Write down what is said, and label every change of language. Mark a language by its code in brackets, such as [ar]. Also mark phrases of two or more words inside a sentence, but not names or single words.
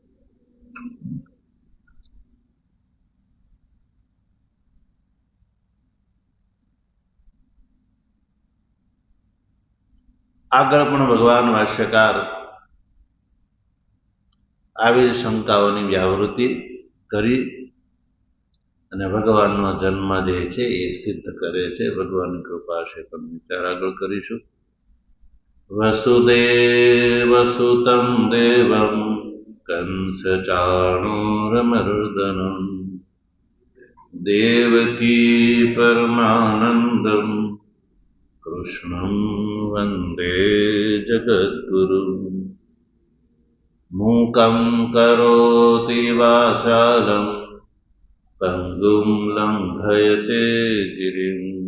[gu] આગળ પણ ભગવાન ભાષ્યકાર આવી શંકાઓની વ્યાવૃત્તિ કરી અને ભગવાનનો જન્મ જે છે એ સિદ્ધ કરે છે. ભગવાનની કૃપા છે. પણ વિચાર આગળ કરીશું. [sa] वसुदेवसुतं देवं कंसचाणूरमर्दनम् देवकी परमानन्दं कृष्णं वन्दे जगद्गुरुम् मूकं करोति वाचालं पङ्गुं लङ्घयते गिरिं